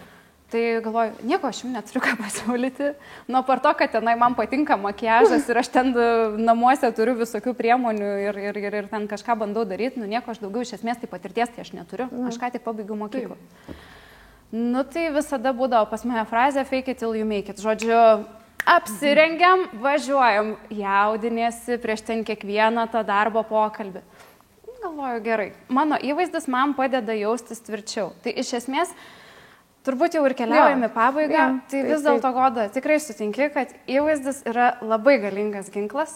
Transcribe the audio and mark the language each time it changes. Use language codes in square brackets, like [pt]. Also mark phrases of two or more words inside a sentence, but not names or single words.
[lt] Tai galvoju, nieko aš jums neturiu ką pasiūlyti. Per to, kad tenai man patinka makiažas ir aš ten namuose turiu visokių priemonių ir ten kažką bandau daryti, nieko aš daugiau iš esmės tai patirties tai aš neturiu. Aš ką tik pabaigiau mokyklą. Tai visada būdavo pas mane frazė [en] fake it till you make it. [lt] Žodžiu, apsirengiam, važiuojam, jaudinėsi prieš ten kiekvieną tą darbo pokalbį. Galvoju, gerai, mano įvaizdis man padeda jaustis tvirčiau. Tai iš esmės, turbūt jau ir keliaujame pabaigą, tai vis dėlto Goda, tikrai sutinki, kad įvaizdis yra labai galingas ginklas.